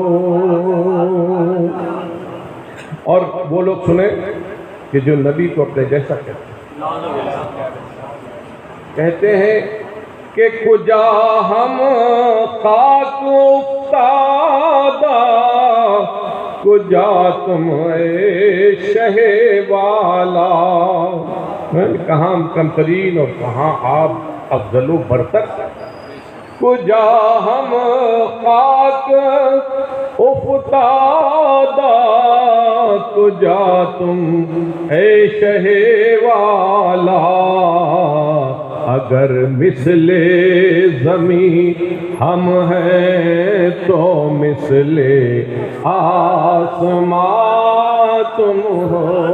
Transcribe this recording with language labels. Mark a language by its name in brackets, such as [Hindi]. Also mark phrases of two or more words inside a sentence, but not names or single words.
[Urdu] اور وہ لوگ سنیں کہ جو نبی کو اپنے جیسا کہتے ہیں کہ کجا ہم خاک افتادہ، کجا تم اے شہ والا، کہاں ہم کمترین اور کہاں آپ افضل و برتر، کجا ہم خاک افتادہ، کجا تم اے شہ والا، اگر مثل زمین ہم ہیں تو مثل آسمان تم ہو،